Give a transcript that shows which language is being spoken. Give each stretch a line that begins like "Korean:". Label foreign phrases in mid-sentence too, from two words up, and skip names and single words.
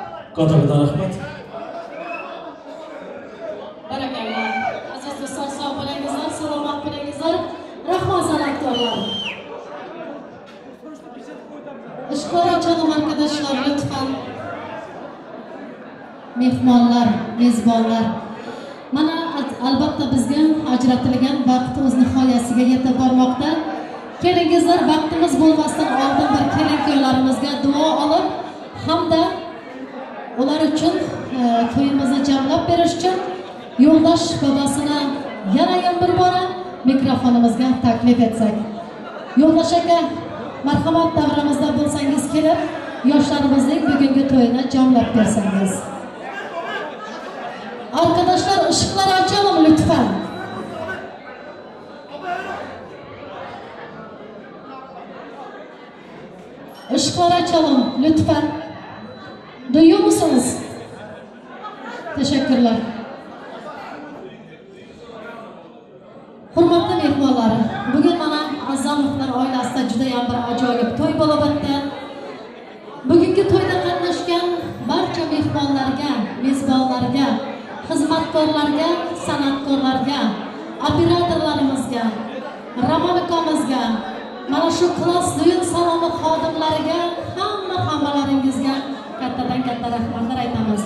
Uzbek: Kattadan rahmat. Barakallah. Aziz do'stlar, sog' bo'lingizlar, salomat bo'lingizlar. Rahmat san'atkorlar. Ishqor
Turkish: ochalım arkadaşlar, lütfen.
Uzbek: Mehmonlar, mezbonlar. Mana albatta bizga ajratilgan vaqt o'z nihoyasiga yetib bormoqda. Kelingizlar, vaqtimiz bo'lmasdan oldin bir kelin-kuyovlarimizga duo olib hamda ular uchun to'yimizni jamlab berish uchun yo'ldosh bobosini yana bir bora mikrofonimizga taklif etsak. Yo'ldosh aka, marhamat davramizda bo'lsangiz kelib, yoshlarimizning bugungi to'yini jamlab bersangiz.
Turkish: Arkadaşlar, ışıkları açalım lütfen. Işıkları açalım lütfen. Duyuyor musunuz? Teşekkürler.
Uzbek: Hurmatli mehmonlar, bugün mana Azamovlar oilasida juda ham bir ajoyib to'y bo'lib o'tdi. Bugungi to'yda qatnashgan barcha mehmonlarga, mezbonlarga, xizmatkorlarga, san'atkorlarga, operatorlarimizga, Ramon akamizga, mana shu klass düğün saloni xodimlariga, hammalaringizga kattadan katta rahmatlar aytamiz.